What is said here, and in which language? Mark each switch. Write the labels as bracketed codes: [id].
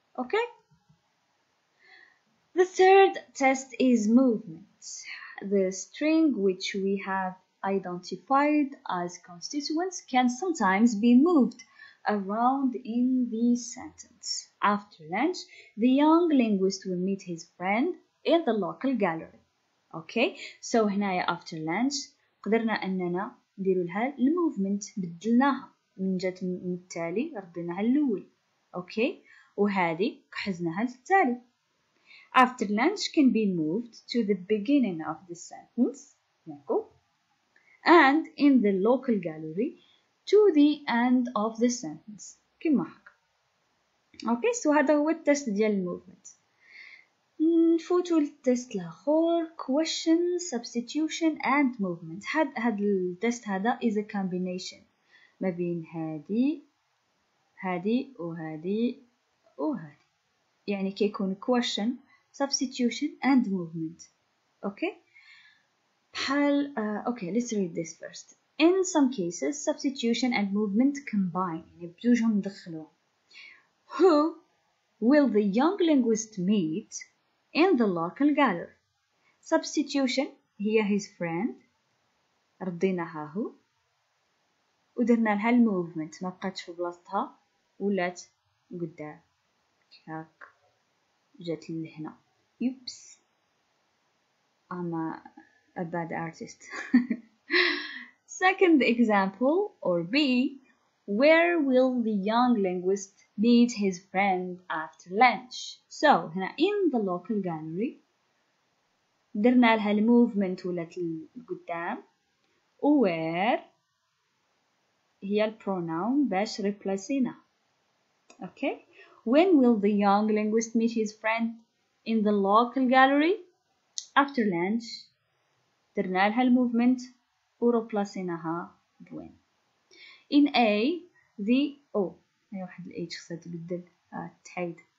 [en] Okay, the third test is movement. The string which we have identified as constituents can sometimes be moved around in the sentence. After lunch, the young linguist will meet his friend in the local gallery. [ar] Okay, so هنايا [en] after lunch [ar] قدرنا أننا نديرو لها الموفمنت بدلناها من جات من التالي رديناها الأول. Okay, وهذه قحزناها للتالي. [en] After lunch can be moved to the beginning of the sentence and in the local gallery to the end of the sentence [ar] كما هكا. Okay, so هذا هو التست ديال الموفمنت. نفوتو للتست الآخر question, substitution and movement. هاد التست هذا [en] is a combination [ar] ما بين هذه وهذه يعني كيكون [en] question, substitution and movement. Okay, بحال okay, let's read this first. In some cases substitution and movement combine [ar] يعني بجوجهم ندخلوهم. [en] Who will the young linguist meet in the local gallery? [ar] Substitution هي [en] his friend [ar] رديناها هو ودرنا لها الموفمنت ما بقاتش في بلاصتها ولات قدام هاك جات لهنا. [en] Oops, I'm a bad artist. Second example or B, where will the young linguist meet his friend after lunch? [ar] So هنا [en] in the local gallery [ar] درنا لها الموفمنت ولات لقدام where هي البروناون باش ريبلاسينا [en] Okay. When will the young linguist meet his friend in the local gallery? After lunch. [ar] درنا لها الموفمنت وروبلاسيناها بوين. In A, the هي واحد ال H خصها تبدل تحيد.